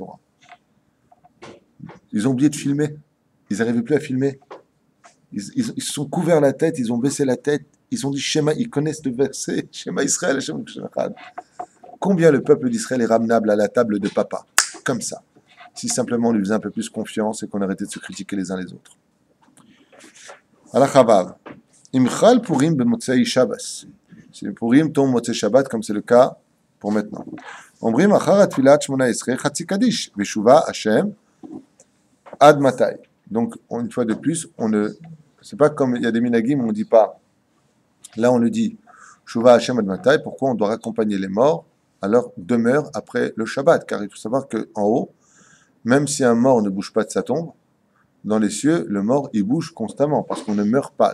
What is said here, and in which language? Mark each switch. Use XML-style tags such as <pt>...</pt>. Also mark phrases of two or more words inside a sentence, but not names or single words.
<fr>» Ils ont oublié de filmer. Ils n'arrivaient plus à filmer. Ils se sont couverts la tête, ils ont baissé la tête, ils ont dit Shema, ils connaissent le verset,</fr> <he>שמע ישראל השם אחד.</he> <fr>Combien le peuple d'Israël est ramenable à la table de papa, comme ça, si simplement on lui faisait un peu plus confiance et qu'on arrêtait de se critiquer les uns les autres. Alachavav.</fr> <he>אם חל פורים במוצאי שבת.</he> <fr>Si le Purim tombe</fr> <he>מוצאי שבת,</he> <fr>comme c'est le cas pour maintenant.</fr> <he>אומרים אחר תפילת שמונה עשרה חצי קדיש ושובה השם עד מתי.</he> <fr>Donc une fois de plus, c'est pas comme il y a des minagim où on dit pas. Là on le dit.</fr> <he>שובה השם עד מתי.</he> <fr>Pourquoi on doit raccompagner les morts à leur demeure après le Shabbat? Car il faut savoir que en haut, même si un mort ne bouge pas de sa tombe, dans les cieux, le mort, il bouge constamment, parce qu'on ne meurt pas.</fr>